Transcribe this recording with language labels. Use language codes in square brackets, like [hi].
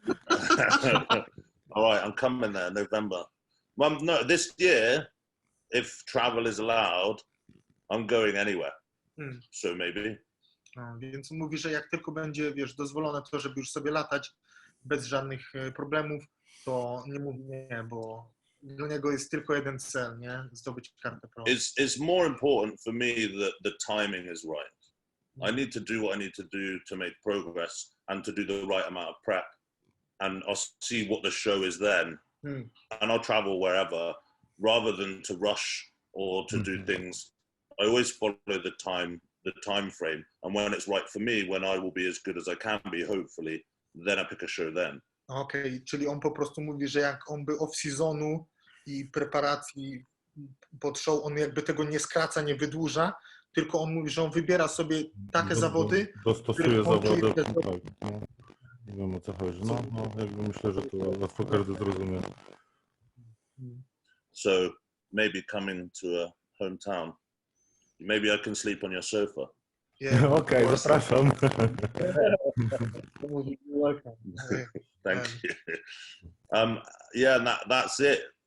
[en] All right, I'm coming there November. No, this year, if travel is allowed, I'm going anywhere. So maybe. [pl] No, więc mówi, że jak tylko będzie, wiesz, dozwolone to, żeby już sobie latać bez żadnych problemów, to nie mówi nie, bo dla niego jest tylko jeden cel, nie? Zdobyć kartę pro. [en] It's more important for me that the timing is right. I need to do what I need to do to make progress and to do the right amount of prep. And I'll see what the show is then. And I'll travel wherever rather than to rush or to do things. I always follow the time frame. And when it's right for me, when I will be as good as I can be, hopefully, then I pick a show then. [pl] Okej, czyli on po prostu mówi, że jak on by off-seasonu i preparacji pod show, on jakby tego nie skraca, nie wydłuża, tylko on mówi, że on wybiera sobie takie zawody, dostosuje zawody. Tak, no. Nie wiem, o co chodzi. No, jakby myślę, że to łatwo każdy zrozumie. [en] So maybe coming to a hometown, maybe I can sleep on your sofa. Yeah, [pl] Okej, zapraszam. [en] Thank you. Yeah, that's it.